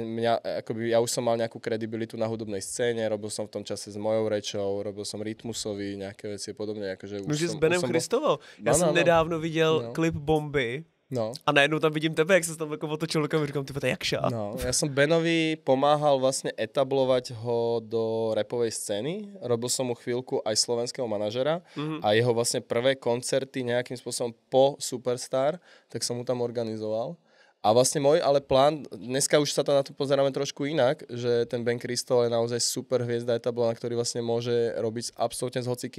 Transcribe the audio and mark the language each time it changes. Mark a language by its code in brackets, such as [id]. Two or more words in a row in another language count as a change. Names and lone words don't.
[sk] ja už som mal nejakú kredibilitu na hudobnej scéne, robil som v tom čase s mojou rečou, robil som rytmusovi, nejaké veci podobne. Akože už s Benem Christovou. [cs] Já jsem nedávno viděl klip Bomby. No. A najednou tam vidím tebe, [sk] jak sa tam [cs] jako otočil a říkám, ty to je jakša. [sk] No, ja som Benovi pomáhal vlastne etablovať ho do rapovej scény. Robil som mu chvíľku aj slovenského manažera a jeho vlastne prvé koncerty nejakým spôsobom po Superstar, tak som mu tam organizoval. A vlastne môj ale plán, dneska už sa to na to pozeráme trošku inak, že ten Ben Crystal je naozaj super hviezda etablovaná, ktorý vlastne môže robiť absolútne s hocikým.